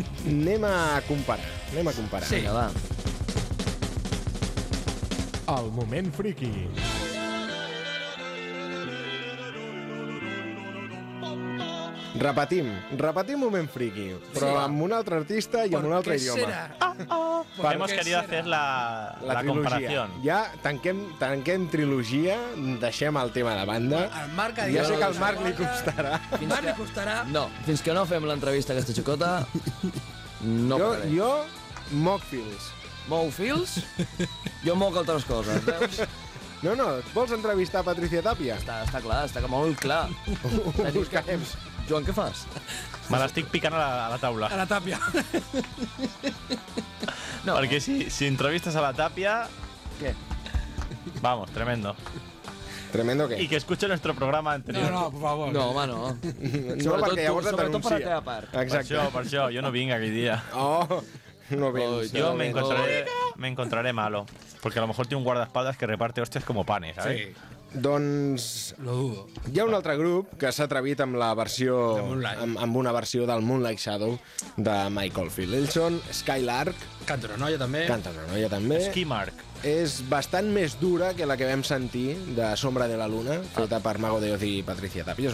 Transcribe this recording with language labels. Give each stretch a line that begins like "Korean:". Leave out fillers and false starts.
Catalan: Anem a comparar. Sí, va. El moment friki. Repetim moment friki, però sí, amb un altre artista i amb un altre idioma.
Spanish: Hemos querido hacer la comparación.
Catalan: Ja tanquem trilogia, deixem el tema de banda. Ja sé que al Marc li costarà. Fins que no fem l'entrevista aquesta xicota, no pararé. Jo moc fils. Mou fils? Jo moc altres coses, veus? No, vols entrevistar Patricia Tàpia? Està clar, molt clar. Ho buscarem. Joan, què fas? Me l'estic picant a la taula. A la Tàpia. No. Perquè si entrevistes a la Tàpia... Què?
Spanish: Vamos, tremendo. ¿Tremendo qué? Y que escuche nuestro programa anterior. No, por favor.
Catalan: No, home, no. Sobretot per la teva part. Exacte. Per això, jo no vinc aquell dia.
Spanish: Oh, No bien, yo me encontraré, me encontraré malo, porque a lo mejor tiene un guardaespaldas que reparte hostias como panes, ¿sabes? Sí.
Catalan: Doncs...
Spanish: Lo dudo.
Catalan: Hi ha un altre grup que s'ha atrevit amb la versió... amb una versió del Moonlight Shadow de Mike Oldfield. Ells són Skylark. Canta una noia, també. Canta una noia, també. Skymark. És bastant més dura que la que vam sentir de Sombra de la Luna, feta per Mago de Oz i Patricia Tapia.